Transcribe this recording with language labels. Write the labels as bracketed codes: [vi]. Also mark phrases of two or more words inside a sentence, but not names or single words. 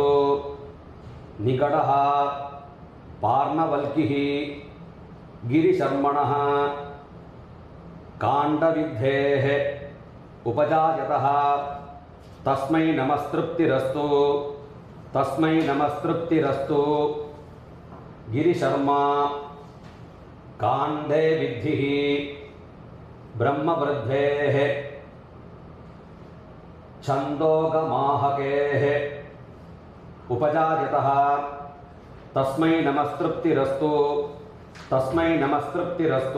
[sa] निकटः पार्णवल्किः गिरिशर्मणः काण्डविद्धेः उपजायतः तस्मै नमस्तृप्तिरस्तु तस्मै नमस्तृप्तिरस्तु. गिरिशर्मा कांडे विद्धिः ब्रह्मवृद्धेः छंदोगमाहकेः उपजायतः तस्मै नमस्तृप्तिरस्तु तस्मै नमस्तृप्तिरस्तु.